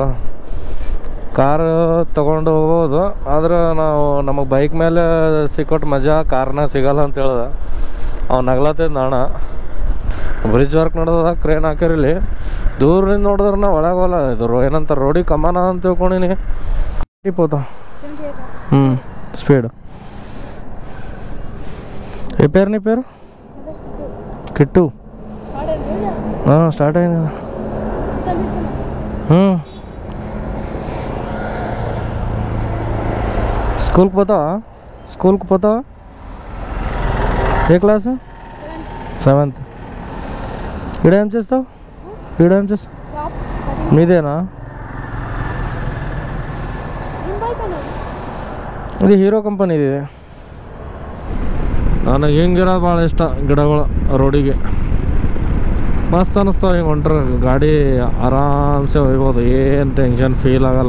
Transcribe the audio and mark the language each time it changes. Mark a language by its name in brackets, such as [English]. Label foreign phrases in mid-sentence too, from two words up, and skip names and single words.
[Kannada] ಕಾರು ತೊಗೊಂಡು ಹೋಗ್ಬೋದು, ಆದ್ರೆ ನಾವು ನಮಗೆ ಬೈಕ್ ಮೇಲೆ ಸಿಕ್ಕೊಟ್ಟು ಮಜಾ ಕಾರ್ನಾಗ ಸಿಗಲ್ಲ ಅಂತ ಹೇಳ್ದೆ. ಅವ್ನು ನಗ್ಲತ್ತಿದ್ದ ಅಣ್ಣ. [English] bridge work [Kannada] ನಡೆದ, ಕ್ರೇನ್ ಹಾಕಿರಲಿ. ದೂರದಿಂದ ನೋಡಿದ್ರೆ ನಾ ಒಳಗೆ ಹೋಗಲ್ಲ. ಇದು ಏನಂತ ರೋಡಿಗೆ ಕಮಾನ ಅಂತ ತಿಳ್ಕೊಂಡಿನಿ. ಟಿಪ್ಪೋತ ಸ್ಪೀಡ್ [Telugu] నీ పేరు కిట్టు. స్టార్ట్ అయింది. స్కూల్కి పోతావా? ఏ క్లాసు? 7th. ఈడేం చేస్తావు? మీదేనా? [Kannada] ಇದು ಹೀರೋ ಕಂಪನಿ ಇದೆ. ನನಗೆ ಹಿಂಗಿರೋದು ಭಾಳ ಇಷ್ಟ. ಗಿಡಗಳು ರೋಡಿಗೆ ಮಸ್ತ್ ಅನ್ನಿಸ್ತಾವೆ. ಹಿಂಗೆ ಹೊಂಟ್ರೆ ಗಾಡಿ ಆರಾಮ್ಸೆ ಹೋಗ್ಬೋದು, ಏನು [English] tension feel [Kannada] ಆಗಲ್ಲ.